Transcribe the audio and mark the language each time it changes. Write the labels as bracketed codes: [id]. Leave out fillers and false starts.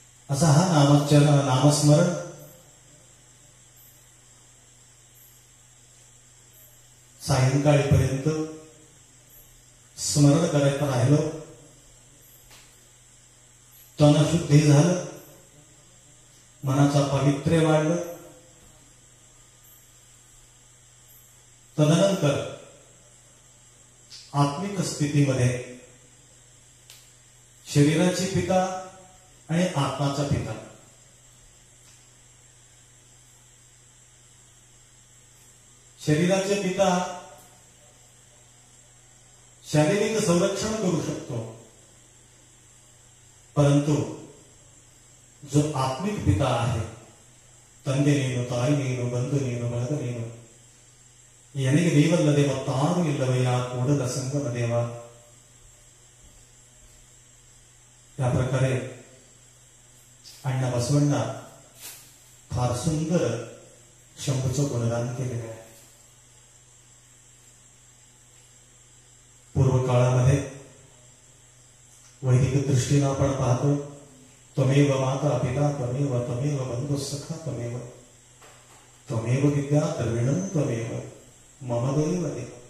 [mr] असा हा नामस्मरण सायंकाळीपर्यंत स्मरण करायचं राहिलं, तनशुद्धी झालं, मनाचा पावित्र्य वाढलं. तदनंतर आत्मिक स्थितीमध्ये शरीराची पिता आणि आत्माचा पिता, शरीराचे पिता शारीरिक संरक्षण करू शकतो, परंतु जो आत्मिक पिता आहे, [kn] ತಂದೆ ನೀನು, ತಾಯಿ ನೀನು, ಬಂಧು ನೀನು, ಬಳಗ ನೀನು, ಎನಗೆ ನೀವಲ್ಲದೆ ಮತ್ತಾರು ಇಲ್ಲವಯ್ಯ ಕೂಡಲ ಸಂಗಮ ದೇವ. [mr] या प्रकारे अण्णा बसवण्णा फार सुंदर शंभूचं गुणगान केलेलं आहे. पूर्व काळामध्ये वैदिक दृष्टीनं आपण पाहतो, [sa] त्वमेव माता पिता त्वमेव, त्वमेव बंधु सखा त्वमेव, त्वमेव विद्या द्रविणं त्वमेव, मम देव देव.